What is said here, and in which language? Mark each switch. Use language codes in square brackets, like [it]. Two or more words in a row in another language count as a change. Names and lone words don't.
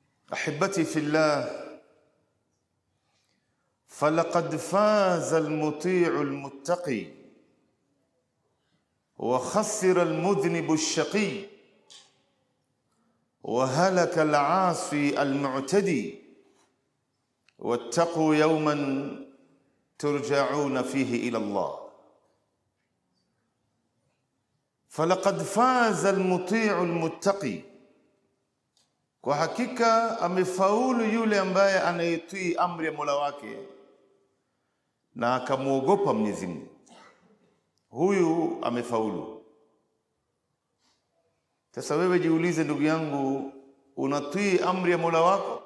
[ar] أحبتي في الله، فلقد فاز المطيع المتقي وخسر المذنب الشقي وهلك العاصي المعتدي واتقوا يوما ترجعون فيه إلى الله. فلقد فاز المطيع المتقي، [sw] kwa hakika amefaulu yule ambaye anayetii amri ya Mola wake na akamuogopa Mwenyezi Mungu. Huyu amefaulu. Sasa wewe jiulize ndugu yangu, unatii amri ya Mola wako?